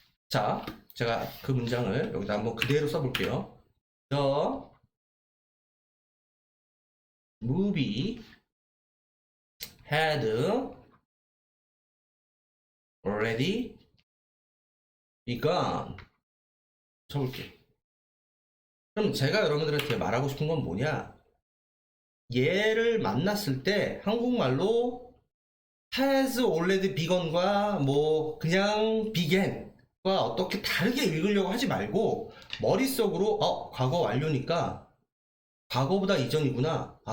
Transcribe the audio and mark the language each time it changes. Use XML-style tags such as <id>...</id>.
<ko>자, 제가 그 문장을 여기다 한번 그대로 써볼게요.</ko> <en>The movie had already begun.</en> <ko>쳐볼게요. 그럼 제가 여러분들한테 말하고 싶은 건 뭐냐? 얘를 만났을 때 한국말로</ko> <en>has already begun</en> <ko>과 뭐 그냥 began과 어떻게 다르게 읽으려고 하지 말고 머릿속으로 과거 완료니까 과거보다 이전이구나.</ko>